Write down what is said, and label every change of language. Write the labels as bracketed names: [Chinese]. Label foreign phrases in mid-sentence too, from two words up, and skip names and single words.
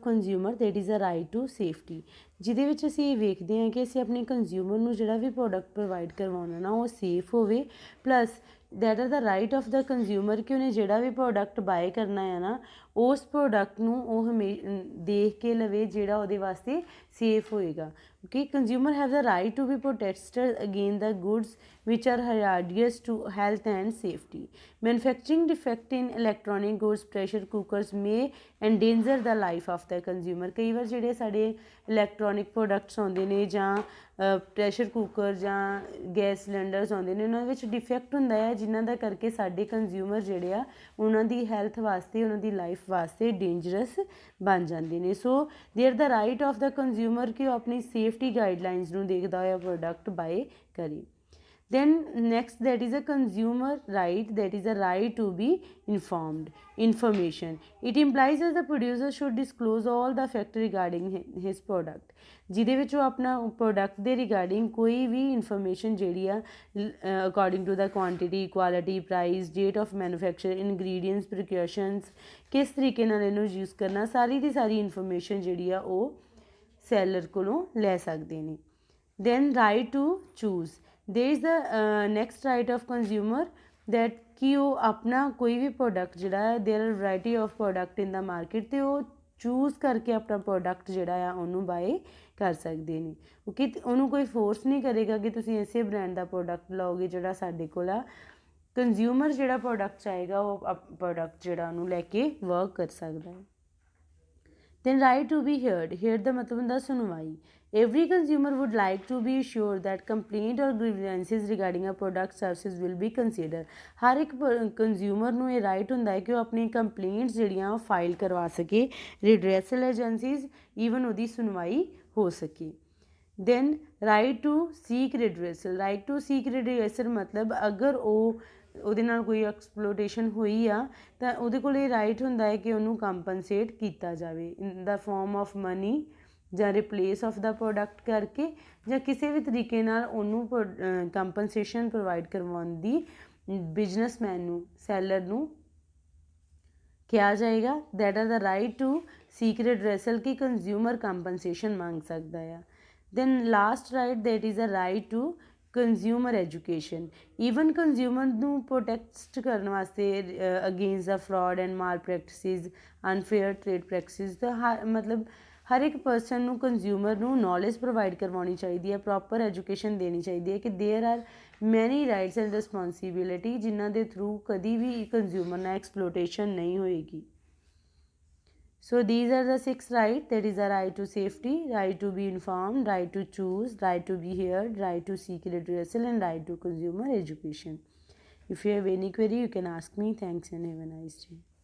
[English] consumer that is a right to safety [Punjabi] ਜਿਹਦੇ ਵਿੱਚ ਅਸੀਂ ਇਹ ਵੇਖਦੇ ਹਾਂ ਕਿ ਅਸੀਂ ਆਪਣੇ ਕੰਜ਼ਿਊਮਰ ਨੂੰ ਜਿਹੜਾ ਵੀ [English] product provide [Punjabi] ਕਰਵਾਉਣਾ ਨਾ ਉਹ ਸੇਫ ਹੋਵੇ [English] plus that are the right of the consumer [Punjabi] ਕਿ ਉਹਨੇ ਜਿਹੜਾ ਵੀ [English] product buy [Punjabi] ਕਰਨਾ ਹੈ ਨਾ ਉਸ ਪ੍ਰੋਡਕਟ ਨੂੰ ਉਹ ਦੇਖ ਕੇ ਲਵੇ ਜਿਹੜਾ ਉਹਦੇ ਵਾਸਤੇ ਸੇਫ ਹੋਏਗਾ [English] okay consumer have the right to be protected against the goods which are hazardous to health and safety. Manufacturing defect in electronic goods, pressure cookers may endanger the life of the consumer. [Punjabi] ਕਈ ਵਾਰ ਜਿਹੜੇ ਸਾਡੇ [English] electronic products [Punjabi] ਆਉਂਦੇ ਨੇ ਜਾਂ [English] pressure cooker [Punjabi] ਜਾਂ [English] gas cylinders [Punjabi] ਆਉਂਦੇ ਨੇ ਉਹਨਾਂ ਵਿੱਚ ਡਿਫੈਕਟ ਹੁੰਦਾ ਹੈ ਜਿਨ੍ਹਾਂ ਦਾ ਕਰਕੇ ਸਾਡੇ ਕੰਜ਼ਿਊਮਰ ਜਿਹੜੇ ਆ ਉਹਨਾਂ ਦੀ ਹੈਲਥ ਵਾਸਤੇ ਉਹਨਾਂ ਦੀ ਲਾਈਫ ਵਾਸਤੇ ਡੇਂਜਰਸ ਬਣ ਜਾਂਦੇ ਨੇ [English] so there the right of the consumer [Punjabi] ਕਿ ਉਹ ਆਪਣੀ [English] safety guidelines [Punjabi] ਨੂੰ ਦੇਖਦਾ ਹੋਇਆ [English] product buy [Punjabi] ਕਰੇ [English] Then next, that is a consumer right, that is a right to be informed information. It implies that the producer should disclose all the fact regarding his product, [Punjabi] ਜਿਹਦੇ ਵਿੱਚ ਉਹ ਆਪਣਾ ਪ੍ਰੋਡਕਟ ਦੇ ਰਿਗਾਰਡਿੰਗ ਕੋਈ ਵੀ ਇਨਫੋਰਮੇਸ਼ਨ ਜਿਹੜੀ ਆ [English] according to the quantity, quality, price, date of manufacture, ingredients, precautions, [Punjabi] ਕਿਸ ਤਰੀਕੇ ਨਾਲ ਇਹਨੂੰ ਯੂਜ਼ ਕਰਨਾ, ਸਾਰੀ ਦੀ ਸਾਰੀ ਇਨਫੋਰਮੇਸ਼ਨ ਜਿਹੜੀ ਆ ਉਹ ਸੈਲਰ ਕੋਲੋਂ ਲੈ ਸਕਦੇ ਨੇ। [English] then right to choose, there is the next right of consumer that [Punjabi] ਕਿ ਉਹ ਆਪਣਾ ਕੋਈ ਵੀ ਪ੍ਰੋਡਕਟ ਜਿਹੜਾ ਹੈ, [English] there are variety of product in the market, [Punjabi] ਅਤੇ ਉਹ ਚੂਜ਼ ਕਰਕੇ ਆਪਣਾ ਪ੍ਰੋਡਕਟ ਜਿਹੜਾ ਆ ਉਹਨੂੰ ਬਾਏ ਕਰ ਸਕਦੇ ਨੇ। ਓਕੇ, ਉਹਨੂੰ ਕੋਈ ਫੋਰਸ ਨਹੀਂ ਕਰੇਗਾ ਕਿ ਤੁਸੀਂ ਇਸੇ ਬ੍ਰਾਂਡ ਦਾ ਪ੍ਰੋਡਕਟ ਲਓਗੇ ਜਿਹੜਾ ਸਾਡੇ ਕੋਲ ਆ। ਕੰਜ਼ਿਊਮਰ ਜਿਹੜਾ ਪ੍ਰੋਡਕਟ ਚਾਹੇਗਾ ਉਹ ਪ੍ਰੋਡਕਟ ਜਿਹੜਾ ਉਹਨੂੰ ਲੈ ਕੇ ਵਰਕ ਕਰ ਸਕਦਾ ਹੈ। [English] then right to be heard, heard [Punjabi] ਦਾ ਮਤਲਬ ਹੁੰਦਾ ਸੁਣਵਾਈ। [English] every consumer would like to be sure that complaint or grievances regarding a product services will be considered, [Punjabi] ਹਰ ਇੱਕ ਕੰਜ਼ਿਊਮਰ ਨੂੰ ਇਹ ਰਾਈਟ ਹੁੰਦਾ ਹੈ ਕਿ ਉਹ ਆਪਣੀ ਕੰਪਲੇਂਟਸ ਜਿਹੜੀਆਂ ਉਹ ਫਾਈਲ ਕਰਵਾ ਸਕੇ [English] redressal agencies, [Punjabi] ਈਵਨ ਉਹਦੀ ਸੁਣਵਾਈ ਹੋ ਸਕੇ। [English] then right to seek redressal, right to seek redressal [Punjabi] ਮਤਲਬ ਅਗਰ ਉਹ ਉਹਦੇ ਨਾਲ ਕੋਈ ਐਕਸਪਲੋਟੇਸ਼ਨ ਹੋਈ ਆ ਤਾਂ ਉਹਦੇ ਕੋਲ ਇਹ ਰਾਈਟ ਹੁੰਦਾ ਹੈ ਕਿ ਉਹਨੂੰ ਕੰਪਨਸੇਟ ਕੀਤਾ ਜਾਵੇ [English] in the form of money [Punjabi] ਜਾਂ [English] replace of the product [Punjabi] ਕਰਕੇ, ਜਾਂ ਕਿਸੇ ਵੀ ਤਰੀਕੇ ਨਾਲ ਉਹਨੂੰ [English] compensation provide [Punjabi] ਕਰਵਾਉਣ ਦੀ ਬਿਜ਼ਨਸਮੈਨ ਨੂੰ, ਸੈਲਰ ਨੂੰ ਕਿਹਾ ਜਾਏਗਾ। [English] that are the right to seek redressal [Punjabi] ਕਿ [English] consumer compensation [Punjabi] ਮੰਗ ਸਕਦਾ ਆ। [English] then last right, that is a right to consumer education, even consumer [Punjabi] ਨੂੰ ਪ੍ਰੋਟੈਕਟ ਕਰਨ ਵਾਸਤੇ [English] against the fraud and mal practices, unfair trade practices [Punjabi] ਦਾ ਮਤਲਬ ਹਰ ਇੱਕ ਪਰਸਨ ਨੂੰ, ਕੰਜ਼ਿਊਮਰ ਨੂੰ [English] knowledge provide [Punjabi] ਕਰਵਾਉਣੀ ਚਾਹੀਦੀ ਹੈ, [English] proper education [Punjabi] ਦੇਣੀ ਚਾਹੀਦੀ ਹੈ ਕਿ [English] there are many rights and responsibility [Punjabi] ਜਿਨ੍ਹਾਂ ਦੇ ਥਰੂ ਕਦੀ ਵੀ ਕੰਜ਼ਿਊਮਰ ਨਾਲ ਐਕਸਪਲੋਟੇਸ਼ਨ ਨਹੀਂ ਹੋਏਗੀ। [English] So these are the 6 rights, that is the right to safety, right to be informed, right to choose, right to be heard, right to seek redressal, and right to consumer education. If you have any query, you can ask me. Thanks and have a nice day.